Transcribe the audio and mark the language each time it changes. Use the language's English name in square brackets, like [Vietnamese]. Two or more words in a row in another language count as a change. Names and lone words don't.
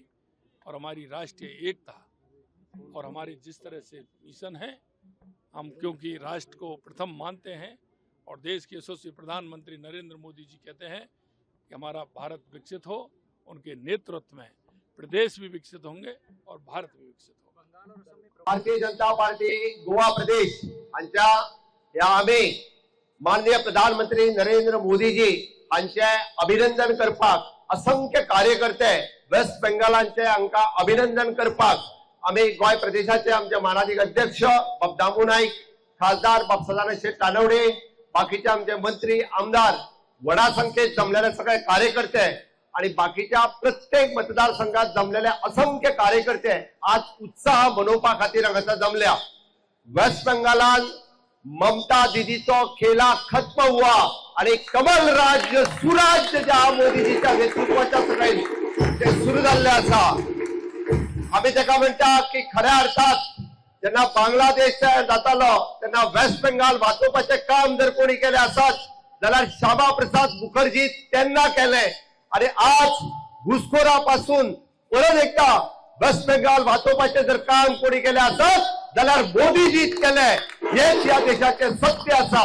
[Hindi] और हमारी राष्ट्रीय एकता और हमारे जिस तरह से मिशन है, हम क्योंकि राष्ट्र को प्रथम मानते हैं, और देश के यशस्वी प्रधानमंत्री नरेंद्र मोदी जी कहते हैं कि हमारा भारत विकसित हो, उनके नेतृत्व में प्रदेश भी विकसित होंगे और भारत भी विकसित होगा। [Konkani] भारतीय जनता पार्टी गोवा प्रदेश हांच्या या आम्ही माननीय प्रधानमंत्री नरेंद्र मोदी जी हांचे अभिनंदन करपाक, असंख्य कार्यकर्ते वेस्ट बेंगॉलांचे हांका अभिनंदन करपाक आम्ही गोय प्रदेशाचे आमचे माननीय अध्यक्ष बाबदामू नाईक, खासदार बापसादान शेठ तानवडे, बाकीचे आमचे मंत्री आमदार, व्हडा संख्येत जमलेले सगळे कार्यकर्ते आणि बाकीच्या प्रत्येक मतदारसंघात जमलेले असंख्य कार्यकर्ते आज उत्साह मनोवपा खातीर हांगासर जमल्या। वेस्ट बेंगॉलान ममता दीदीचो [Hindi] खेला खत्म हुआ [Konkani] आणि कमल राज्य सुराज्य ज्या मोदीजीच्या नेतृत्वाच्या सकयल ते सुरू जाल्ले आसा। आम्ही ताका म्हणटा की खऱ्या अर्थात जेन्ना बांगलादेश जातालो तेन्ना वेस्ट बेंगॉल वाचोवपाचे काम जर कोणी केले आसत जाल्यार श्यामा प्रसाद मुखर्जी तेन्ना केले, आणि आज घुसखोरापासून परत एकदा वेस्ट बेंगॉल वाचोवपाचे जर काम कोणी केले आसत जाल्यार मोदीजीच केले, हेच या देशाचे सत्य आसा।